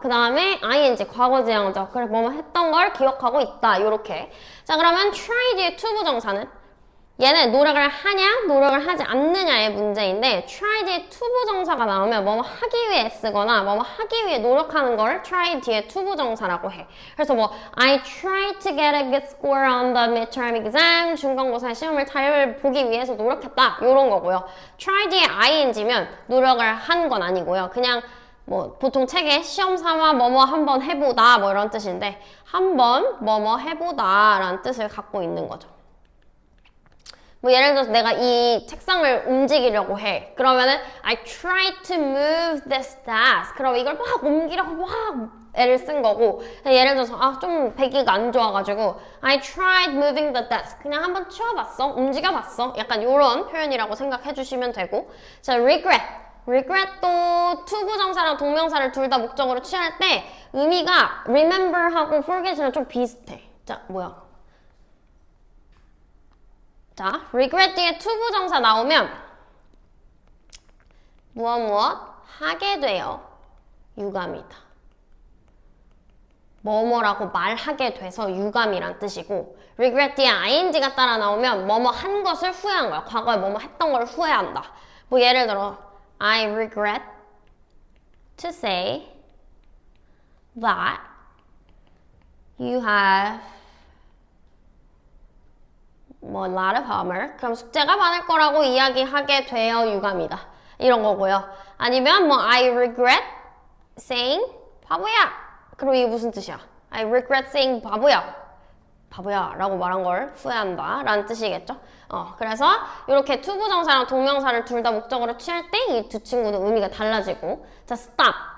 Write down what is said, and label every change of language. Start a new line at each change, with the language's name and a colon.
Korean: 그 다음에 ing 과거지향적 그래 뭐뭐 했던 걸 기억하고 있다. 요렇게. 자, 그러면 try 뒤에 투부정사는 얘는 노력을 하냐 노력을 하지 않느냐의 문제인데 try 뒤에 투부정사가 나오면 뭐뭐 하기 위해 쓰거나 뭐뭐 하기 위해 노력하는 걸 try 뒤에 투부정사라고 해. 그래서 뭐
English: I tried to get a good score on the midterm exam
Korean: 중간고사 시험을 잘 보기 위해서 노력했다 요런 거고요. try 뒤에 ing면 노력을 한 건 아니고요. 그냥 뭐 보통 책에 시험 삼아 뭐뭐 한번 해보다 뭐 이런 뜻인데 한번 뭐뭐 해보다 라는 뜻을 갖고 있는 거죠. 뭐 예를 들어서 내가 이 책상을 움직이려고 해. 그러면은
English: I tried to move this desk.
Korean: 그럼 이걸 막 옮기려고 막 애를 쓴 거고 예를 들어서 좀 배기가 안 좋아가지고
English: I tried moving the desk.
Korean: 그냥 한번 치워봤어. 움직여봤어. 약간 이런 표현이라고 생각해 주시면 되고 자, regret도 투부정사랑 동명사를 둘 다 목적으로 취할 때 의미가 remember하고 forget이랑 좀 비슷해. 자, 뭐야? 자, regret 뒤에 투부정사 나오면 무엇 하게 되어 유감이다. 뭐뭐라고 말하게 돼서 유감이란 뜻이고 regret 뒤에 ing가 따라 나오면 뭐뭐 한 것을 후회한 거야. 과거에 뭐뭐 했던 걸 후회한다. 뭐 예를 들어
English: I regret to say that you have 뭐 a lot of homework.
Korean: 그럼 숙제가 많을 거라고 이야기하게 되어 유감이다. 이런 거고요. 아니면 뭐
English: I regret saying
Korean: 바보야. 그럼 이게 무슨 뜻이야?
English: I regret saying
Korean: 바보야 라고 말한 걸 후회한다 라는 뜻이겠죠? 그래서 이렇게 투부정사랑 동명사를 둘 다 목적으로 취할 때 이 두 친구는 의미가 달라지고 자, stop.